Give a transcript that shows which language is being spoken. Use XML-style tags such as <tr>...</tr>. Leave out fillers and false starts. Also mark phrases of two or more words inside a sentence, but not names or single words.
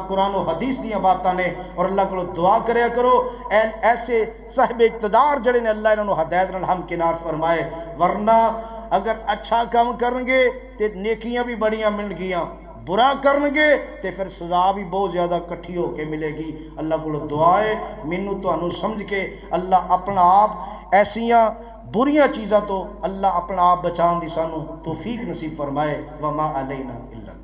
<pa>قرآن و حدیث دی باتاں نے اور اللہ کو دعا کریا کرو ایسے صاحب اقتدار جڑے نے اللہ انہوں ہدایت نال ہم کنار فرمائے ورنہ اگر اچھا کام کرن گے تے نیکیاں بھی بڑیاں مل گیاں برا کرن گے تے پھر سزا بھی بہت زیادہ کٹھی ہو کے ملے گی اللہ کو دعائے مینوں تانوں سمجھ کے اللہ اپنا آپ ایسیاں بریاں چیزاں تو اللہ اپنا آپ بچان دی سانو توفیق نصیب فرمائے</pa> <ar>وما علینا</ar>